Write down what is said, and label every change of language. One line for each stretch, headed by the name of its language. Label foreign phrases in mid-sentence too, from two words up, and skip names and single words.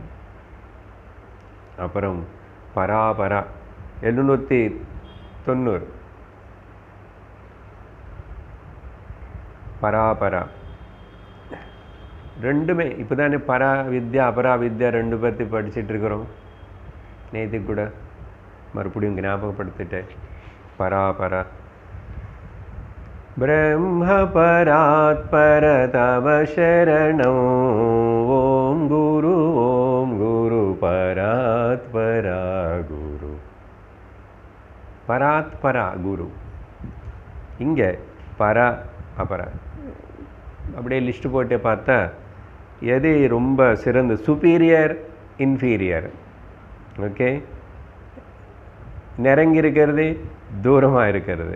Tamil: அப்புறம் பராபரா 790 பராபரா ரெண்டுமே இப்போ தானே
Sanskrit: परा विद्या अपरा विद्या
Tamil: 2 பற்றி படிச்சுட்டு இருக்கிறோம். நேற்று கூட மறுபடியும் ஞாபகப்படுத்திட்டேன்.
Sanskrit: பராபரா ब्रह्म परात् पर तव शरणं ओम गुरु परात् परा गुरु. परात् परा गुरु.
Tamil: இங்கே பரா அபரா அப்படியே லிஸ்ட்டு போட்டு பார்த்தா எது ரொம்ப சிறந்த,
English: superior inferior.
Tamil: ஓகே, நெருங்கி இருக்கிறது, தூரமாக இருக்கிறது.